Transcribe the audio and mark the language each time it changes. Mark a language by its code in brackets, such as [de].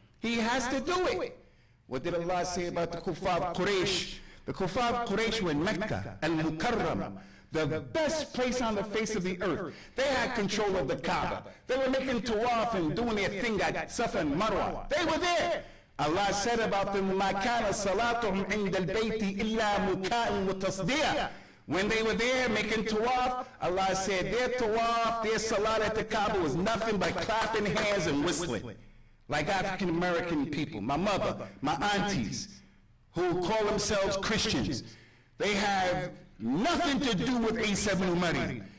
[en] He has to do it. What did Allah say about the Kuffar of Quraysh? The Kuffar of Quraysh were in Mecca, al-Mukarram, the best place on the face of the earth. They had control of the Kaaba. They were making tawaf and doing their thing at Safa and Marwa. They were there. Allah said about them, [ar] مَا كَانَ صَلَاتُهُمْ عِنْدَ الْبَيْتِ إِلَّا مُكَاءٌ وَتَصْدِيَةٌ. [en] When they were there making tawaf, Allah said their tawaf, their salat at the Kaaba was nothing but clapping hands and whistling. Like African American people, my mother, my aunties, who call themselves Christians. They have nothing to do with Isa ibn Maryam.